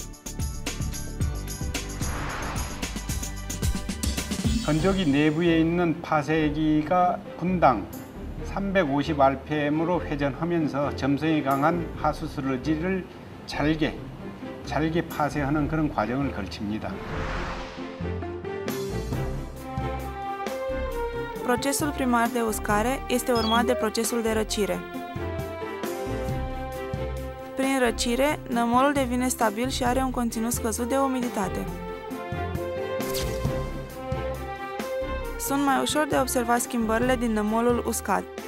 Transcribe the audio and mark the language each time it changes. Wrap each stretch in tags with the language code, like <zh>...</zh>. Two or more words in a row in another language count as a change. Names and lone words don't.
<ko>건조기 내부에 있는 파쇄기가 분당 350 rpm으로 회전하면서 점성이 강한 하수 슬러지를 잘게 파쇄하는 그런 과정을 거칩니다.</ko> <ro>Procesul primar de uscare este urmat de procesul de răcire. Prin răcire, nămolul devine stabil și are un conținut scăzut de umiditate. Sunt mai ușor de observat schimbările din nămolul uscat.</ro>